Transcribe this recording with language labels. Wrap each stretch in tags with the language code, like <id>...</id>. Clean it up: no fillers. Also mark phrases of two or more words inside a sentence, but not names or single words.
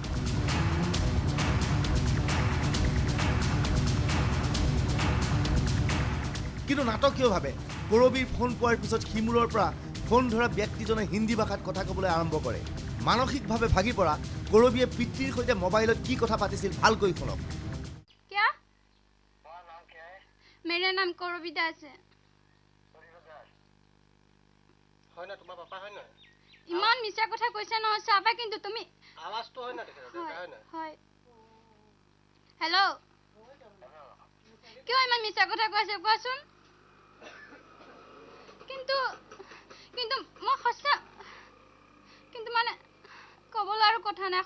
<as>কিন্তু নাটকীয়ভাৱে কৰবীৰ ফোন পোৱাৰ পিছত সিমূৰৰ পৰা ফোন ধৰা ব্যক্তিজনে হিন্দী ভাষাত কথা ক'বলৈ আৰম্ভ কৰে। মানসিকভাৱে ভাগি পৰা কৰবীয়ে পিতৃৰ সৈতে মোবাইলত কি কথা পাতিছিল ভালকৈ শুনক।</as> <hi>क्या मेरा नाम कौरवी दास है।</hi> <as>হয় না তোমাৰ পাপা হয় না ইমান মিছা কথা কৈছে নহয় চাবা কিন্তু তুমি। আৱাজটো হয় না তেখেতৰ দেউতা হয় না হয় হেল্ল' কিয় ইমান মিছা কথা কৈছে কোৱাচোন। কিন্তু কিন্তু মই সঁচা কিন্তু মানে ক'বলৈ আৰু কথা নাই।</as>